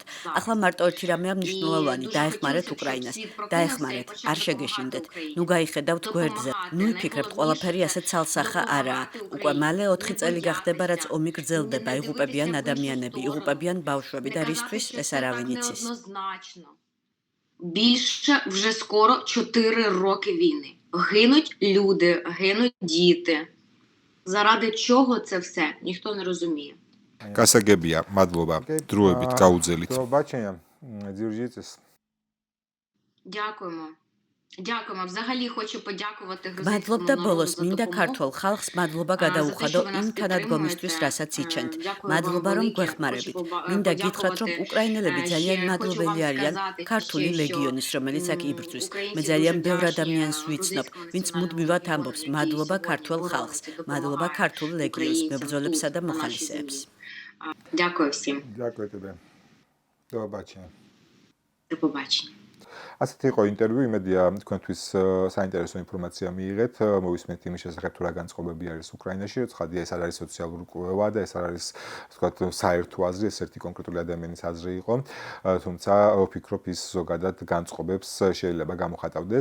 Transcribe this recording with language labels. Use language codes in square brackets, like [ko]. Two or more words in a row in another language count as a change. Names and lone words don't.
[ka] ახლა მარტო ერთი რამეა მნიშვნელოვანი, დაეხმარეთ უკრაინას, დაეხმარეთ, არ შეგეშინდეთ. ნუ გაიხედავთ გვერდზე. ნუ იფიქრებთ, ყველაფერი ასე ცალსახა არაა. უკვე მალე 4 წელი გახდება, რაც ომი გრძელდება, იღუპებიან ადამიანები, იღუპებიან ბავშვები და რისთვის ეს არავინ იცის. [uk] Більше вже скоро 4 роки війни. Гинуть люди, гинуть діти. Заради чого це все? Ніхто не розуміє. [ka] გასაგებია, მადლობა. დროებით გაუძელით. [uk] До побачення. Держитесь. Дякуємо. Дякуємо. Взагалі хочу подякувати [ka] მადლობდა ბოლოს მინდა ქართულ ხალხს მადლობა გადაუხადო იმ თანადგომისთვის, რასაც იჩენთ. მადლობა რომ გვეხმარებით. მინდა გითხრათ, რომ უკრაინელები ძალიან მადლობელი არიან ქართული ლეგიონის, რომელიც აქ იბრძვის. მე ძალიან ბევრ ადამიანს ვიცნობ, ვინც მუდმივად ამბობს მადლობა ქართულ ხალხს, მადლობა ქართულ ლეგიონს, მებრძოლებსა და მოხალისეებს. [uk] Дякую всім. Дякую тебе. До побачення. До побачення. [ka] ასეთი იყო ინტერვიუ, იმედია თქვენთვის საინტერესო ინფორმაცია მიიღეთ, მოვისმენთ იმის შესახებ თუ რა განწყობები არის უკრაინაში, ცხადია ეს არ არის სოციალური კვლევა და ეს არ არის თქვათ საერთო აზრი, ეს ერთი კონკრეტული ადამიანის აზრი იყო, თუმცა ვფიქრობ ის ზოგადად განწყობებს შეიძლება გამოხატავდეს.